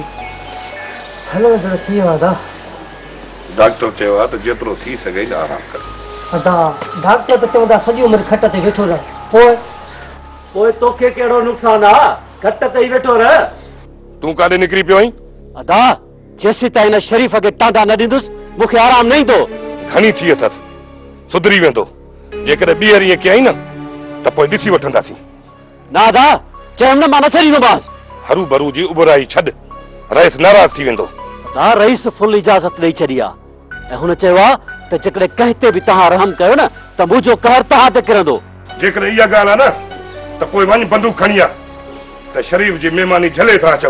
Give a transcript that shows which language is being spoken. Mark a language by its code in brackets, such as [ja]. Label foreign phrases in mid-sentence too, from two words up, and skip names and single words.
[sd] हेलो जरा थी वादा डॉक्टर चेवा तो जेतरो थी सके आराम कर अदा डॉक्टर तो चवंदा सजी उम्र खट ते बैठो रह ओए तोखे केड़ो नुकसान आ खट ते ही बैठो रह तू काडे निकरी पियो आई अदा जेसी ताईं हिन शरीफ़ खे टांडा न ॾींदुसि मूंखे आराम न ईंदो। घणी थी अथसि, सुधरी वेंदो। जेकॾहिं ॿीहर ईअं कयई न त पोइ ॾिसी वठंदासीं। ना दा चयमि न मां न छॾींदोमांसि। हरू भरू जी उबराई छॾ, रईस नाराज़ थी वेंदो। दा रईस फुल इजाज़त ॾेई छॾी आहे ऐं हुन चयो आहे त जेकॾहिं कंहिं ते बि तव्हां रहम कयो न त मुंहिंजो कहर तव्हां ते किरंदो। जेकॾहिं इहा ॻाल्हि आहे न त पोइ वञ बंदूक खणी आ त शरीफ़ जी महिमानी झले था अचूं।